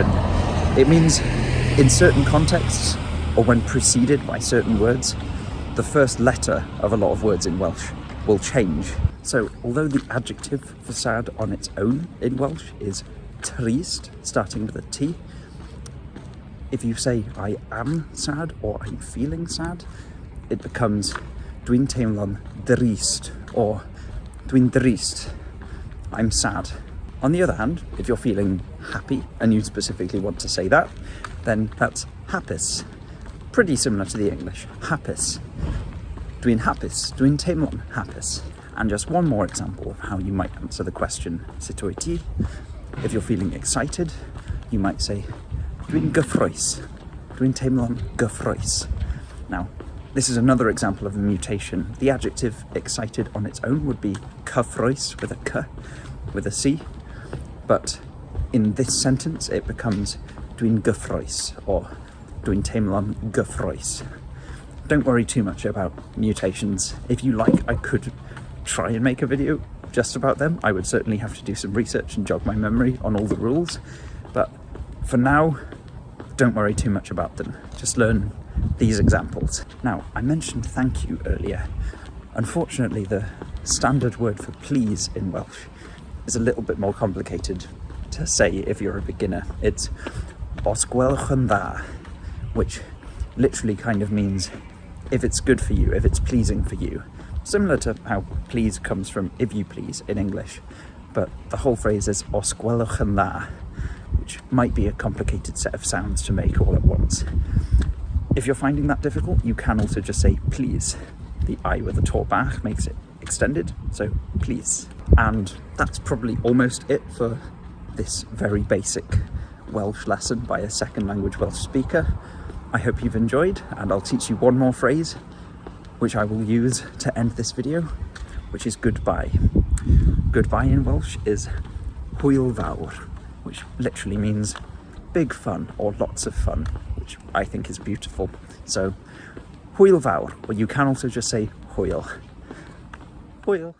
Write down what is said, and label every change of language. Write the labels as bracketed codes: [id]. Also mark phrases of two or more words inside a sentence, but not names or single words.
[en] It means in certain contexts, or when preceded by certain words, the first letter of a lot of words in Welsh will change. So although the adjective for sad on its own in Welsh is trist, starting with a T, if you say I am sad or I'm feeling sad, it becomes [cy] dwi'n teimlo'n drist [en] or [cy] dwi'n drist, [en] I'm sad. On the other hand, if you're feeling happy and you specifically want to say that, then that's hapus. Pretty similar to the English, hapus. [cy] Dwi'n hapus, dwi'n teimlo'n hapus. [en] And just one more example of how you might answer the question [cy] sut wyt ti. [en] If you're feeling excited, you might say [cy] dwi'n gyffrous, dwi'n teimlo'n gyffrous. [en] Now, this is another example of a mutation. The adjective excited on its own would be cyffrous with a k, with a c, but in this sentence it becomes [cy] dwi'n gyffrous [en] or [cy] dwi'n teimlo'n gyffrous. [en] Don't worry too much about mutations. If you like, I could try and make a video just about them. I would certainly have to do some research and jog my memory on all the rules, but for now, don't worry too much about them. Just learn these examples. Now, I mentioned thank you earlier. Unfortunately, the standard word for please in Welsh is a little bit more complicated to say if you're a beginner. [cy] It's os gwelwch yn dda, [en] which literally kind of means if it's good for you, if it's pleasing for you. Similar to how please comes from if you please in English, but the whole phrase is [cy] os gwelwch yn dda, [en] which might be a complicated set of sounds to make all at once. If you're finding that difficult, you can also just say please. The I with a [cy] tor bach [en] makes it extended, so please. And that's probably almost it for this very basic Welsh lesson by a second language Welsh speaker. I hope you've enjoyed, and I'll teach you one more phrase, which I will use to end this video, which is goodbye. Goodbye in Welsh is [cy] hwyl fawr, [en] which literally means big fun or lots of fun, which I think is beautiful. So, [cy] hwyl fawr, [en] or you can also just say [cy] hwyl. Hwyl.